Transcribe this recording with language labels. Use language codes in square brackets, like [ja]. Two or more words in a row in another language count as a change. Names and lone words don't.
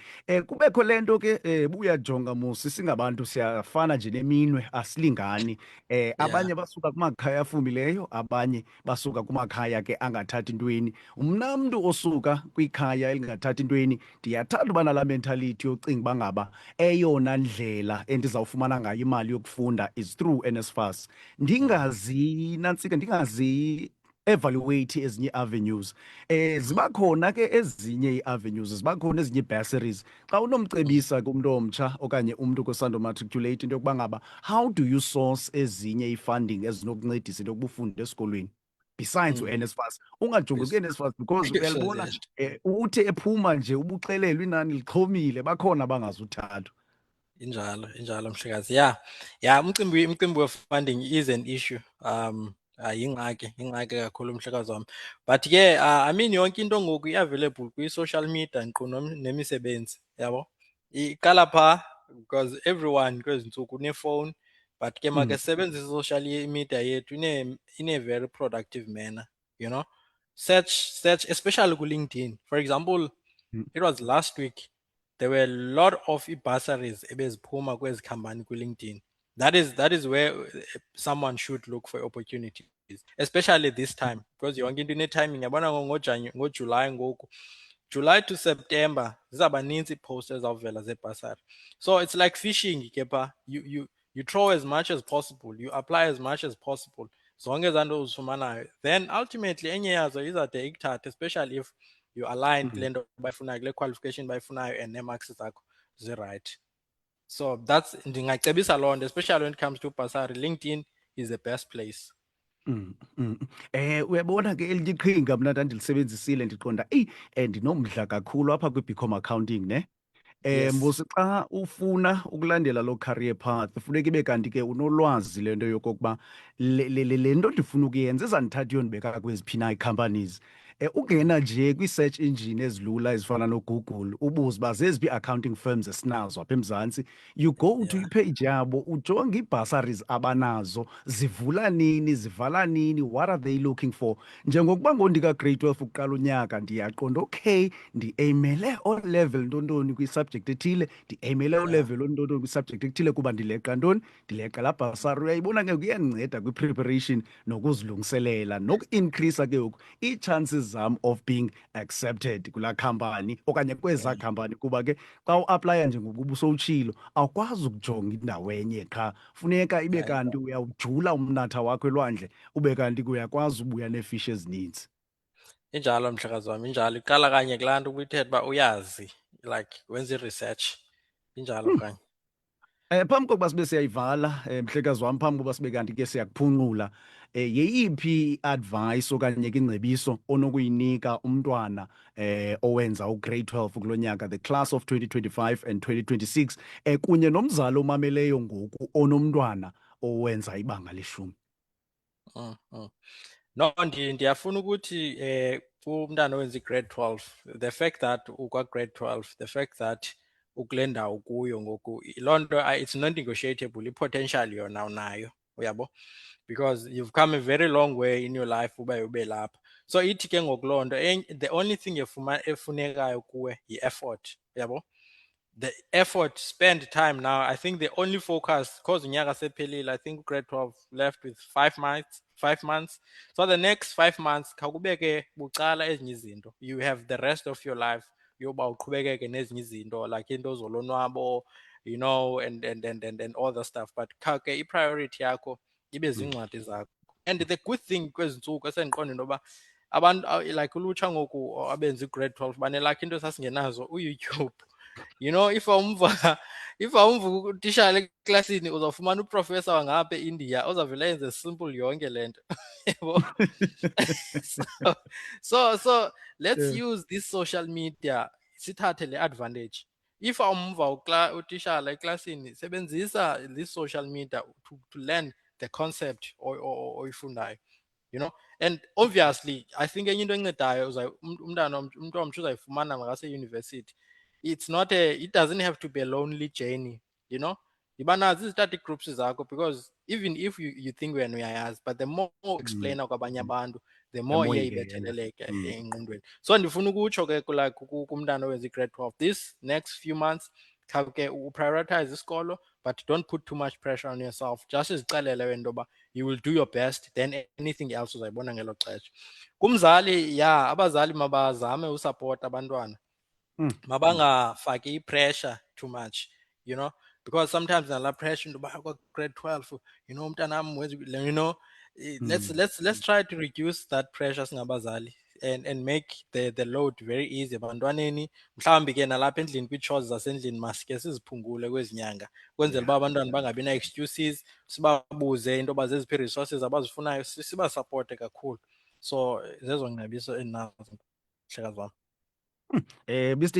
[xh] Kubekho le nto ke ubuyajonga musi singabantu siyafana nje neminwe asilingani. [en] Yeah. [xh] Abanye basuka kumakhaya afumileyo, abanye basuka kumakhaya ke angathathi ntweni. Mna mntu osuka kwikhaya elingathathi ntweni ndiyathanda uba nalaa mentality yocinga uba ngaba eyona ndlela endizawufumana ngayo imali yokufunda [en] is through NSFAS. Mm, [xh] Ndingazi evaluate ezinye avenues. Ziba khona ke ezinye ii-avenues, ziba khona ezinye ii-bursaries. Xa unomcebisa kumntu omtsha okanye umntu kosando matriculate into yokuba ngaba [en] how do you source [xh] ezinye ii-funding ezinokuncedisa into yokuba ufunde esikolweni besides mm. u-NSFAS? Ungajongi [en] Yes. [xh] kwi-NSFAS because [en] Yes, [xh] uyalibona [en] yes. [xh] uthe ephuma nje ubuxelelwa inani lixhomile, bakhona abangazuthathwa. Injalo mhlekazi. Yeah, umcimbi we-funding [en] is an issue. [xh] Yingxaki kakhulu mhlekazi wami. [en] But ke I mean [xh] yonke into ngoku i-available kwi-social media nkqu nemisebenzi, yabo. Iqala phaa because everyone kwezi ntsuku une-phone, but ke Mm, makasebenzise i-social media yethu [en] in a very productive manner, you know. Search especially ku-LinkedIn. For example, mm, it was last week. There were a lot of bursaries [xh] ebeziphuma kwezi company kwi-LinkedIn. [en] That is where someone should look for opportunities, especially this time, because [xh] yonke into ine-timing. Yabona ngoJuly ngoku, July to September, zizaba ninzi ii-posts ezawuvela zebursary. [en] So it's like fishing ke phaa. You throw as much as possible, you apply as much as possible, [xh] zonke ezaa nto uzifumanayo, then ultimately enye yazo izawude ikuthathe, [en] especially if you align mm. [xh] kule nto bayifunayo, kule qualification bayifunayo, [en] and nee-marks [xh] zakho zirayithi. So ndingacebisa loo nto, [en] especially when it comes to bursary. LinkedIn is the best place. Mm, mm. [xh] Uyabona ke elinye iqhinga mna ndandilisebenzisile ndiqonda ndinomdla kakhulu apha kwi-BCom Accounting ne. [en] Yes. [xh] Mbusi xa ufuna ukulandela lo [en] career path [xh] funeka ibe kanti ke unolwazi lento yokokuba le nto ndifuna ukuyenza izandithatha iyondibeka kweziphi na ii-companies. Ungena nje kwii-search engine ezilula ezifana noGoogle ubuze uba zeziphi ii- [en] accounting firms [xh] esinazo apha eMzantsi. [en] You go to Yeah. [xh] ipage yabo ujonge ii-bursaries abanazo, zivula nini, zivala nini, [en] what are they looking for. [xh] Njengokuba ngondika-grade 12 ukuqala unyaka ndiyaqonda, okay, ndi-eyimele O-level ntontoni kwi-subject ethile, ndi-eyimele O-level ntontoni kwi-subject ethile kuba ndileqa ntoni, ndileqa laa bursary. Uyayibona ke kuyandinceda kwi-preparation nokuzilungiselela noku-increasa ke ngoku ii-chances zam of being accepted kulaa khampani okanye kwezaa khampani, kuba ke xa uaplaya njengokuba usowutshilo awukwazi ukujonga indawo enye qha, funeka ibe kanti uyawujula umnatha wakho elwandle ube kanti uyakwazi ubuya neefishi ezininzi. Injalo mhlekazi wami, injalo. Iqala kanye kulaa nto ubuyithetha uba uyazi, [en] like wenza i-research. [xh] Injalo kanye. Phambi kokuba sibe siyayivala, mhlekazi wam, phambi kokuba sibe kanti ke siyakuphunqula, [en] yeyiphi i-advice [xh] okanye ke ingcebiso onokuyinika umntwana owenza ugrade 12 kulo nyaka, [en] the class of 2025 and 2026, [xh] kunye nomzali omameleyo ngoku onomntwana owenza ibanga leshumi? Mm, mm. No, ndiyafuna ukuthi umntana owenza i-grade 12, [en] the fact that [xh] ukwa-grade 12, [en] the fact that [xh] ukule ndawo ukuyo ngoku, loo nto [en] it's not negotiable. [xh] I-potential yona unayo, uyabo, [en] because you've come a very long way in your life [xh] uba ube lapha. So ithi ke ngoku loo nto, [en] the only thing [xh] efunekayo kuwe yi-effort, uyabo. [en] The effort, spend time now. I think the only focus, [xh] because unyaka sephelile, [en] I think grade 12 left with 5 months. So the next 5 months, [xh] khawubeke bucala ezinye izinto. [en] You have the rest of your life. [xh] Yoba uqhubekeke nezinye izinto [en] like into zolonwabo, and all the stuff. [xh] But khawuke i-priority yakho ibe zincwadi zakho. [en] And the good thing [xh] kwezi ntsuku esendiqonda into yoba abantu like ulutsha ngoku abenza i-grade 12 banelakho into sasingenazo uYouTube. If awumva utitshala eklasini uzawufumana uprofessor wangapha eIndia ozawuvela [en] yenze simple [xh] yonke le nto. Yabo? [en] So let's use this social media [xh] sithathe le advantage. If awumva utitshala eklasini, sebenzisa [en] this social media to learn the concept [xh] oyifundayo. [en] And obviously I think [xh] enye into encedayo umntu omtsho uzayifumana makaseyunivesithi. [en] It doesn't have to be a lonely journey, [xh] yiba nazo izi-study groups zakho, [en] because even if you think [xh] wena uyayazi, [en] but the more explainer [xh] kwabanye abantu, the more iye ibetheleleke engqondweni. So ndifuna ukutsho ke kumntana owenza i-grade 12, [en] this next few months [xh] khawuke uprioritize isikolo, [en] but don't put too much pressure on yourself. [xh] Just izixelele wena into yoba [en] you will do your best, then anything else [xh] uzayibona ngelo xesha. Kumzali, abazali mabazame usapota abantwana, mabangafaki i-pressure [en] too much, [xh] because sometimes nala pressure into yoba grade 12, umntanam wenza, [en] let's try to reduce that pressure [xh] singabazali [en] and make the load very easy [xh] ebantwaneni. Mhlawumbi ke nalapha endlini kwii-chores zasendlini masike siziphungule kwezi nyanga, kwenzela uba abantwana bangabi na-excuses, sibabuze into yoba zeziphi ii-resources abazifunayo, sibasapote kakhulu. So zezo ngcebiso endinazo, mhlekazi wam. [en] Mr.